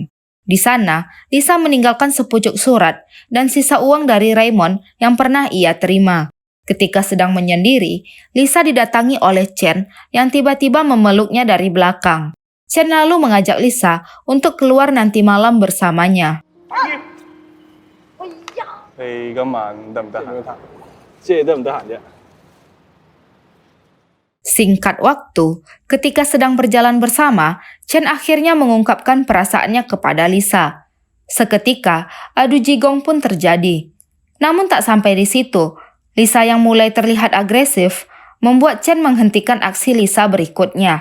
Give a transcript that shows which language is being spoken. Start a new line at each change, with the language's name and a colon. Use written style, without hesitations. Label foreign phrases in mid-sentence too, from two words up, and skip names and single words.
Indonesian: Di sana, Lisa meninggalkan sepucuk surat dan sisa uang dari Raymond yang pernah ia terima. Ketika sedang menyendiri, Lisa didatangi oleh Chen yang tiba-tiba memeluknya dari belakang. Chen lalu mengajak Lisa untuk keluar nanti malam bersamanya.
Cantonese: 你今晚得唔得閒？即係得唔得閒啫？
Indonesian: Singkat waktu, ketika sedang berjalan bersama, Chen akhirnya mengungkapkan perasaannya kepada Lisa. Seketika, adu jigong pun terjadi. Namun tak sampai di situ, Lisa yang mulai terlihat agresif membuat Chen menghentikan aksi Lisa berikutnya.